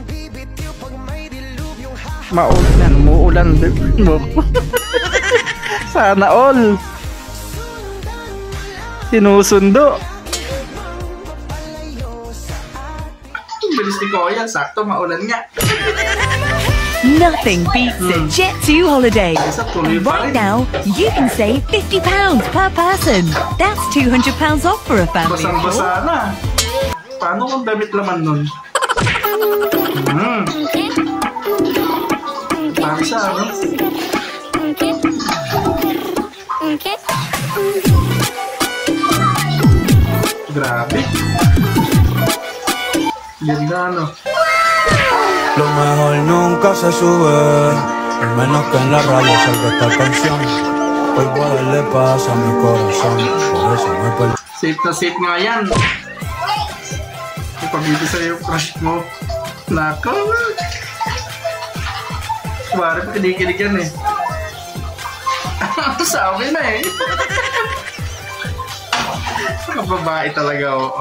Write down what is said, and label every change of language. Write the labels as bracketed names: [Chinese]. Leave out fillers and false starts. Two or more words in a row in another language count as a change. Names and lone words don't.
[Filipino] Maulan, umuulan. Sana all. Sinusundo. Bilis ni Kuya, sakto maulan nga. [English] Nothing beats a Jet2 holiday. And right now, you can save £50 per person. That's £200 off for a family of [Filipino] Basang-basa [English] four. [Filipino] na. Paano kung damit laman nun? Parang siya, no? Grabe. Ganda, no? [Spanish] Lo mejor nunca se sube, al menos que en la radio salga esta canción. Hoy voy a darle paz a mi corazón, por eso me perdí. [Filipino] Safe na safe nga yan. Ipagdito sa'yo yung crush mo. Nako. Kumari pa kinikilig yan eh. Sa akin na eh. Kababae talaga, oo.